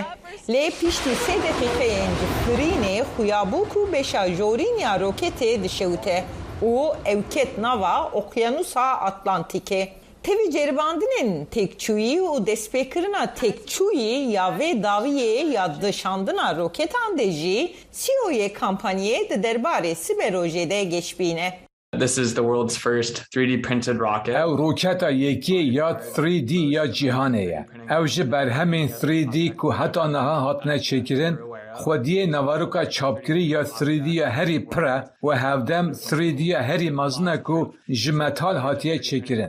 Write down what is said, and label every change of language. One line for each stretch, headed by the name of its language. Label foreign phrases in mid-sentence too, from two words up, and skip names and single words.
Kurdish: Lê piştî 3 deqîqeyên ji firînê xuyabû ku beşa jorîn ya roketê dişewite û ew ket nava Okyanusa Atlantikê. Tevî ceribandinên têkçûyî û destpêkirina têkçûyî ya vê dawiyê ya dişandina roketan de jî CEOyê kampanyayê di derbarê siberojê de geçbîne.
English: This is the world's first 3D printed rocket.
Kurdish: Ew roketa yekê ya 3D ya cîhanê ye. Ew ji berhemên 3D ku heta niha hatine çêkirin, xwediyê nevaroka çapkirî ya 3D ya herî pir e û hevdem 3D ya herî mezin e ku ji metal hatiye çêkirin.